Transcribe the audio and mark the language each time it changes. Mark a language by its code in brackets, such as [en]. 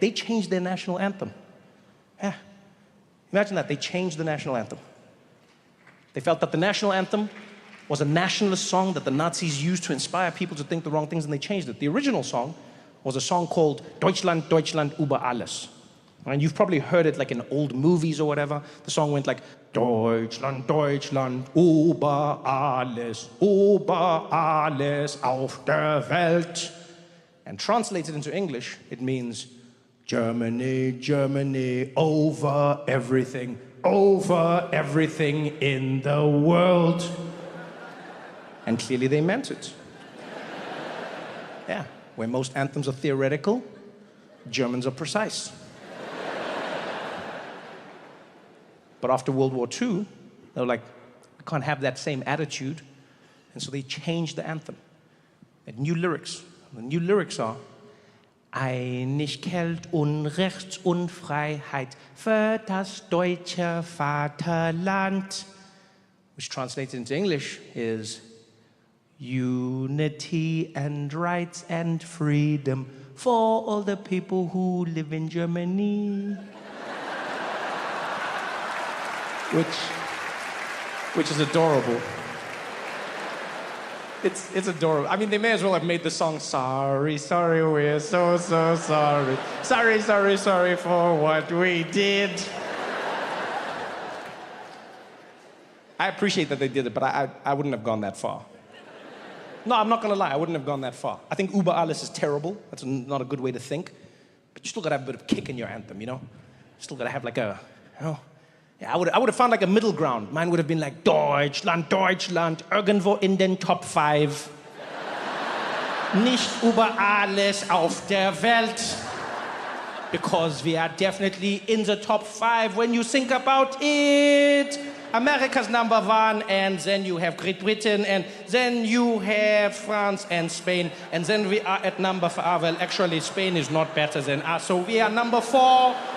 [en] They changed their national anthem. Yeah. Imagine that, they changed the national anthem. They felt that the national anthem was a nationalist song that the Nazis used to inspire people to think the wrong things, and they changed it. The original song was a song called [de] Deutschland, Deutschland über alles. [en] And you've probably heard it like in old movies or whatever. The song went like, [de] Deutschland, Deutschland, über alles auf der Welt. [en] And translated into English, it means, Germany, Germany, over everything in the world. And clearly they meant it. Yeah. Where most anthems are theoretical, Germans are precise. But after World War II, they were like, we can't have that same attitude. And so they changed the anthem. And new lyrics. The new lyrics are, [de] Einigkeit und Rechts und Freiheit für das deutsche Vaterland. [en] Which translated into English is, unity and rights and freedom for all the people who live in Germany. Which is adorable. It's adorable. I mean, they may as well have made the song, sorry, sorry, we're so, so sorry. Sorry, sorry, sorry for what we did. I appreciate that they did it, but I wouldn't have gone that far. No, I'm not gonna lie, I wouldn't have gone that far. I think [de] Über alles [en] is terrible. That's not a good way to think. But you still gotta have a bit of kick in your anthem, you know? You still gotta have like a, you know? Yeah, I would have found like a middle ground. Mine would have been like, [de] Deutschland, Deutschland, irgendwo in den Top 5. Nicht über alles auf der Welt. [en] Because we are definitely in the top 5 when you think about it. America's number 1, and then you have Great Britain, and then you have France and Spain, and then we are at number 5. Well, actually, Spain is not better than us, so we are number 4.